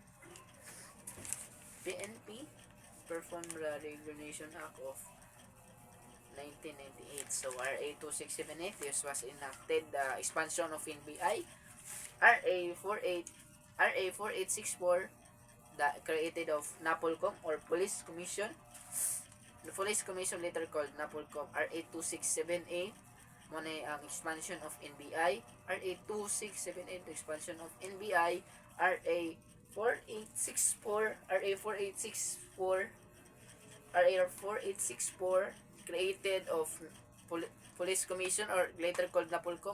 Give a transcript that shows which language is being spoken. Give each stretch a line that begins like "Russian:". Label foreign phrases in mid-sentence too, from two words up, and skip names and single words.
English: PNP performed the Reorganization Act of 1998. So RA 2678, this was enacted the expansion of NBI. RA 4864, the created of NAPOLCOM or Police Commission. The Police Commission later called NAPOLCOM. RA 267A,
Filipino: muna ang
English: expansion of NBI. RA 2678, the expansion of NBI. RA 4864, RA 4864, RA 4864, created of Police Commission or later called Napolcom.